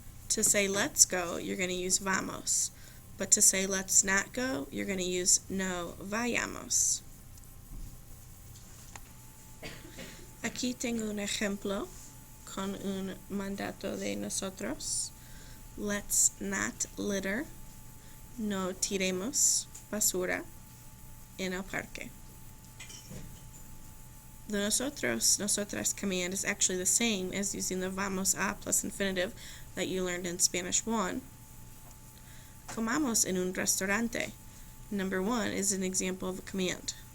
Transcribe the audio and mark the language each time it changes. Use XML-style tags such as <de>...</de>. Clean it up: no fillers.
<en>To say let's go, you're going to use vamos. But to say let's not go, you're going to use</en> <es>no vayamos. Aquí tengo un ejemplo con un mandato de nosotros.</es> <en>Let's not litter.</en> <es>No tiremos basura en el parque.</es> <en>The nosotros, nosotras command is actually the same as using the vamos a plus infinitive that you learned in Spanish 1.</en> <es>Comamos en un restaurante.</es> <en>Number 1 is an example of a command.</en>